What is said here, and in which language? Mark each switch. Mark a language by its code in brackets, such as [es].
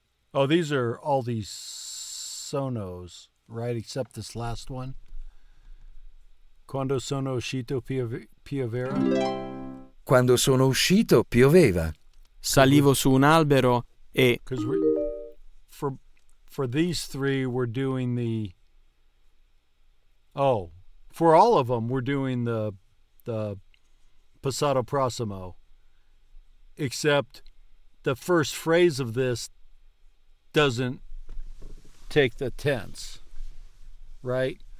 [en] Oh, these are all these sonos, right? Except this last one. [it] Quando sono uscito piovera. Quando sono uscito pioveva. Salivo su un albero e... [en] For these three, we're doing the... Oh, for all of them, we're doing the passato prossimo. Except the first phrase of this doesn't take the tense, right?